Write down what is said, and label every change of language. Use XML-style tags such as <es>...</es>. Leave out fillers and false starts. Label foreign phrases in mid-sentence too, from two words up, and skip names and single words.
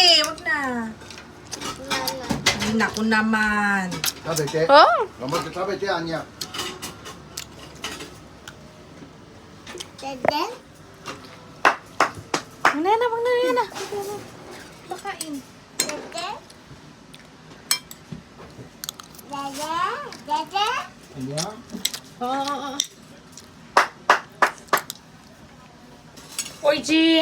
<tl>Wag na. Ay, naku naman.</tl> <ja>食べて。</ja> <tl>Oh,</tl> <ja>頑張って食べて、アニャ。</ja> <tl>Wag na yan na, wag na yan na. Pakain. Ayan. Oo. Oy, Chi!</tl>